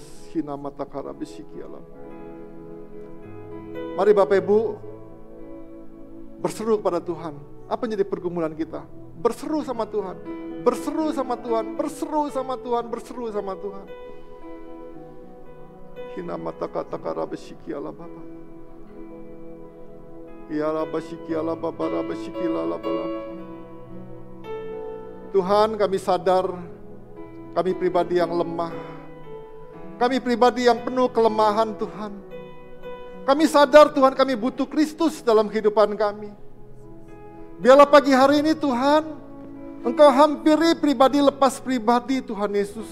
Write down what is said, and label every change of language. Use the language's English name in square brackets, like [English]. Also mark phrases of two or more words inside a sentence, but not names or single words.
[Indonesian] Hinamata karabisiki alam. Mari Bapak Ibu berseru kepada Tuhan. Apa yang jadi pergumulan kita? Berseru sama Tuhan. Berseru sama Tuhan. Berseru sama Tuhan. Berseru sama Tuhan. Hinamata karabisiki alam Bapak. Ya rabasiki ala baba rabasiki la bala. Tuhan, kami sadar kami pribadi yang lemah. Kami pribadi yang penuh kelemahan Tuhan. Kami sadar Tuhan kami butuh Kristus dalam kehidupan kami. Biarlah pagi hari ini Tuhan, Engkau hampiri pribadi lepas pribadi Tuhan Yesus.